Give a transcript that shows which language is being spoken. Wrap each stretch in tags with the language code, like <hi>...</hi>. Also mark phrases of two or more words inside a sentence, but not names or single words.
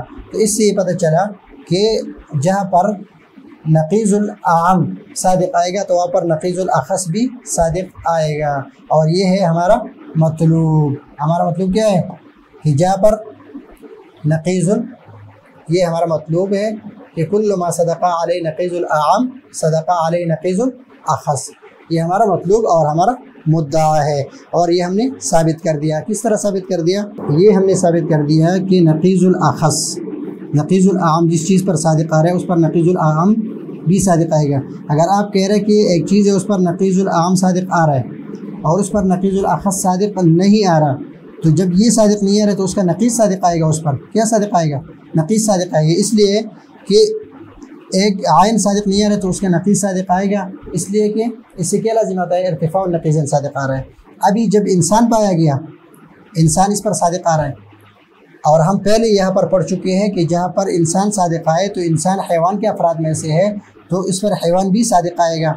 <ur>تو اس سے یہ پتہ چلا کہ جہاں پر نقیض العام صادق آئے گا تو وہاں پر نقیض الاخص بھی صادق آئے گا. اور یہ ہے ہمارا مطلوب. ہمارا مطلوب کیا ہے؟ کہ جہاں پر یہ ہمارا مطلوب ہے کہ</ur> <ar>کل ما صدق علیہ نقیض العام صدق علیہ نقیض الاخص،</ar> <ur>یہ ہمارا مطلوب اور ہمارا مدعا ہے. اور یہ ہم نے ثابت کر دیا. کس طرح ثابت کر دیا؟ یہ ہم نے ثابت کر دیا کہ نقیض الاخص، نقیض العام جس چیز پر صادق آ رہا ہے اس پر نقیض العام بھی صادق آئے گا. اگر آپ کہہ رہے کہ ایک چیز ہے اس پر نقیض العام صادق آ رہا ہے اور اس پر نقیض الاخص صادق نہیں آ رہا، تو جب یہ صادق نہیں آ رہا تو اس کا نقیض صادق آئے گا. اس پر کیا صادق آئے گا؟ نقیض صادق آئے گا. اس لیے کہ ایک عین صادق نہیں آ رہا تو اس کا نقیض صادق آئے گا، اس لیے کہ اس سے کیا لازم آتا ہے؟</ur> <ar>ارتفاع النقیضین</ar> <ur>صادق آ رہا ہے. ابھی جب انسان پایا گیا، انسان اس پر صادق آ رہا ہے، اور ہم پہلے یہاں پر پڑھ چکے ہیں کہ جہاں پر انسان صادق آئے تو انسان حیوان کے افراد میں سے ہے تو اس پر حیوان بھی صادق آئے گا.</ur>